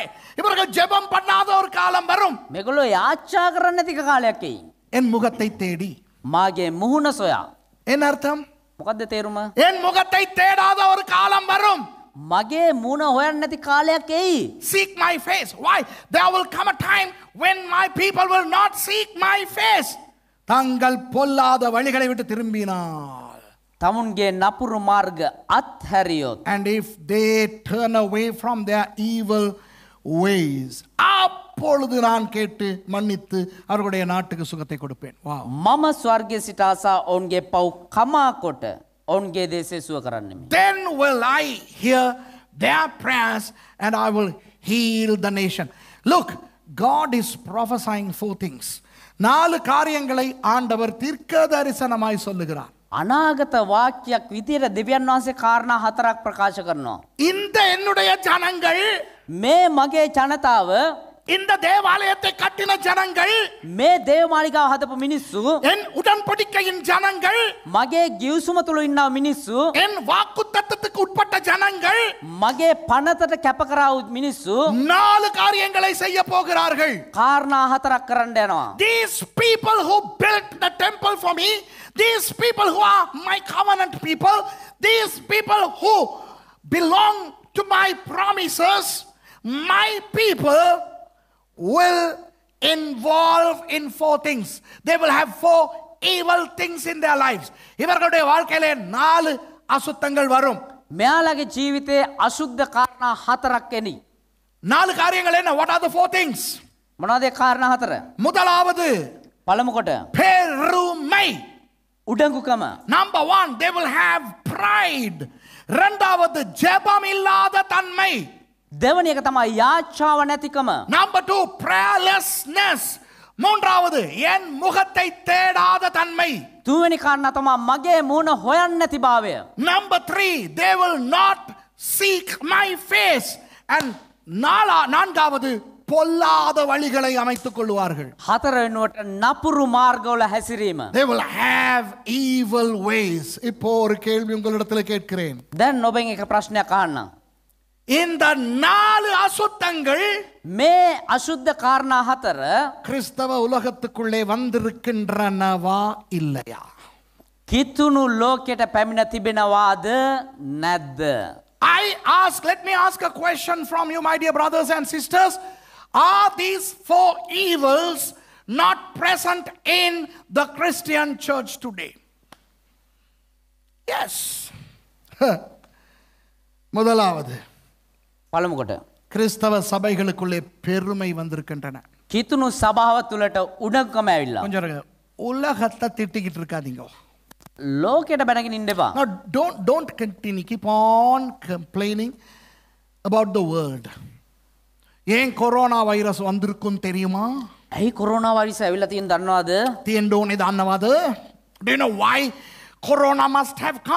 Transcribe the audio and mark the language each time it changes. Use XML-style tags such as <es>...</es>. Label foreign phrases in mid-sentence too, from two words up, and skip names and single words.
<ta>இவர்கள் ஜெபம் பண்ணாத ஒரு காலம் வரும்.</ta> <si>මේගොල්ලෝ යාච්ඡා කරන්නේ නැති කාලයක් එයි.</si> <ta>என் முகத்தை தேடி.</ta> <si>මාගේ මුහුණ සොයා.</si> <ta>என்ன அர்த்தம்?</ta> <si>මොකද්ද තේරුම?</si> <ta>என் முகத்தை தேடாத ஒரு காலம் வரும்.</ta> <si>මගේ මුණ හොයන්න නැති කාලයක් එයි.</si> <en>Seek my face. Why? There will come a time when my people will not seek my face.</en> <ta>தங்கள் பொல்லாத வழிகளை விட்டு திரும்பினார்.</ta> <si>තමුන්ගේ නපුරු මාර්ග අත්හැරියොත්.</si> <en>And if they turn away from their evil ways,</en> <ta>அப்பொழுது நான் கேட்டு மன்னித்து அவர்களுடைய நாட்டுக்கு சுகத்தை கொடுப்பேன்.</ta> <en>Wow.</en> <si>මම ස්වර්ගයේ සිට ආසා ඔවුන්ගේ පව් කමා කොට ඔවුන්ගේ දේශේ සුව කරන්නෙමි.</si> <en>Then will I hear their prayers and I will heal the nation. Look, God is prophesying 4 things.</en> <ta>4 காரியங்களை ஆண்டவர் தீர்க்க தரிசனமாய் சொல்லுகிறார்.</ta> <si>අනාගත වාක්‍යයක් විදියට දෙවියන් වහන්සේ කාරණා 4ක් ප්‍රකාශ කරනවා.</si> <ta>இந்த என்னுடைய ஜனங்கள்,</ta> <si>මේ මගේ ජනතාව,</si> <ta>இந்த தேவாலயத்தை கட்டின ஜனங்கள்,</ta> <si>මේ දේව මාලිගාව හදපු මිනිස්සු,</si> <ta>என் உடன்படிக்கையின் ஜனங்கள்,</ta> <si>මගේ ගිවිසුම තුල ඉන්නා මිනිස්සු,</si> <ta>என் வாக்குத்தத்தத்துக்கு உட்பட்ட ஜனங்கள்</ta> <si>මගේ පනතට කැප කරා වූ මිනිස්සු</si> <ta>4 காரியங்களை செய்ய போகிறார்கள்.</ta> <si>කාරණා 4ක් කරන්න යනවා.</si> <en>These people who built the temple for me, these people who are my covenant people, these people who belong to my promises, my people will involve in 4 things. They will have 4 evil things in their lives.</en> <ta>இவர்களுடைய வாழ்க்கையிலே 4 அசுத்தங்கள் வரும்.</ta> <si>මෙයාලගේ ජීවිතයේ අසුද්ධ කාරණා 4ක් එනි.</si> <ta>4 காரியங்கள் என்ன?</ta> <en>What are the 4 things?</en> <si>මොනවද ඒ කාරණා 4?</si> <ta>முதலாவது</ta> <si>පළමු කොට</si> <ta>பெருமை.</ta> <si>උඩඟුකම.</si> <en>Number 1, they will have pride.</en> <ta>இரண்டாவது ஜெபம் இல்லாத தன்மை.</ta> <si>දෙවැනි එක තමයි යාච්ඡාව නැතිකම.</si> <en>Number 2,</en> <ta>prayerlessness. மூன்றாவது என் முகத்தை தேடாத தன்மை.</ta> <si>තුන්වෙනි කාරණා තමයි මගේ මූණ හොයන්නේ නැති භාවය.</si> <en>Number 3, they will not seek my face.</en> <ta>And நான்காவது பொல்லாத வழிகளை அமைத்துக் கொள்வார்கள்.</ta> <si>හතර වෙනුවට නපුරු මාර්ගවල හැසිරීම.</si> <en>They will have evil ways.</en> <ta>இப்போ ஒரு கேள்வி உங்களிடத்தில் கேட்கிறேன்.</ta> <si>දැන් ඔබෙන් එක ප්‍රශ්නයක් අහන්නම්.</si> <ta>இந்த 4 அசுத்தங்கள்</ta> <si>මේ අශුද්ධ කාරණා හතර</si> <ta>கிறிஸ்தவ உலகத்துக்குள்ளே வந்திருக்கின்றனவா இல்லையா?</ta> <si>කිතුණු ලෝකයට පැමිණ තිබෙනවාද නැද්ද?</si> <en>Let me ask a question from you, my dear brothers and sisters. Are these 4 evils not present in the Christian church today? Yes.</en> <ta>முதலாவது,</ta> <si>පළමුකොට</si> <ta>கிறிஸ்தவ சபைகளுக்குள்ளே பெருமை வந்திருக்கின்றன.</ta> <si>කිතුණු සභාව තුළට උඩඟකම ඇවිල්ලා.</si> <ta>கொஞ்சம் இருங்க. உலகத்தை திட்டிக்கிட்டு இருக்காதீங்க.</ta> <si>ලෝකයට බැනගෙන ඉන්න එපා.</si> <en>Now don't continue, keep on complaining about the world.</en> <ta>ஏன் கொரோனா வைரஸ் வந்திருக்கும் தெரியுமா?</ta> <si>ඇයි කොරෝනා වෛරස් ඇවිල්ලා තියෙන දන්නවද? තියෙන්න දන්නවද?</si> <en>Do you know why corona must have come?</en>